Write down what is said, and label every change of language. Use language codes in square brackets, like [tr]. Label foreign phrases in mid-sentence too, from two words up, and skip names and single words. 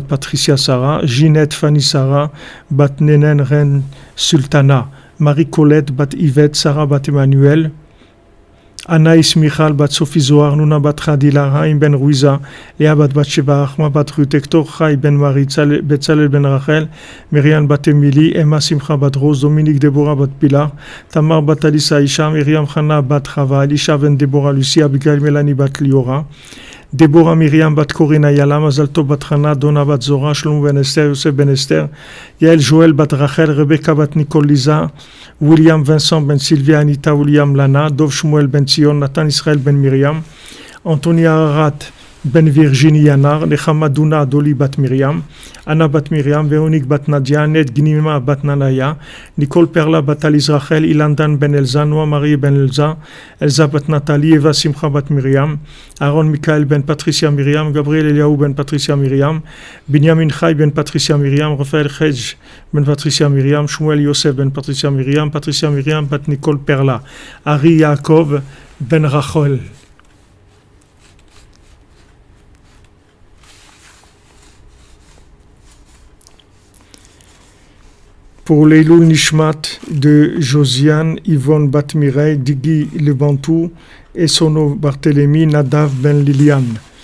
[fr] Patricia Sarah, Ginette Fanny Sarah bat Nenen Ren Sultana, Marie-Colette bat Yvette, Sarah bat Emmanuel, Anaïs Michal bat Sophie Zohar, Nuna bat Khadila, Haïm ben Ruiza, Léa bat Batsheba, Achma bat Ruth, Hector Chai ben Marie, Betzalel ben Rachel, Myriam bat Emily, Emma Simcha bat Rose, Dominique Déborah bat Pilar, Tamar bat Alissa Isha, Myriam Chana bat Chava, Elisha ben Déborah Lucie, Abigail Mélanie bat Liora, Déborah Myriam bat Corina Yala, Mazal Tov bat Hana, Donna bat Zora, Shlomo ben Esther, Yosef ben Esther, Yael Joël bat Rachel, Rebecca bat Nicole Lisa, William Vincent ben Sylvia Anita, William Lana, Dov Shmuel ben Sion, Nathan Israël ben Myriam, Antonia Arat ben Virginie Yanar, Nechama Duna Doli bat Myriam, Anna bat Myriam, Véronique bat Nadia, Ned Gnima bat Nanaya, Nicole Perla bat Alice Rachel, Ilandan ben Elza, Noa Marie ben Elza, Elza bat Nathalie, Eva Simcha bat Myriam, Aaron Michael ben Patricia Myriam, Gabriel Eliaou ben Patricia Myriam, Binyamin Chai ben Patricia Myriam, Raphaël Chedj ben Patricia Myriam, Shmuel Yosef ben Patricia Myriam, Patricia Myriam bat Nicole Perla, Ari Yaakov ben Rachel. Pour l' [he] Eiloul Nishmat [fr] de Josiane, Yvonne Bat Mireille, Digui Le Bantou, Essono Barthélemy, Nadav Ben Liliane,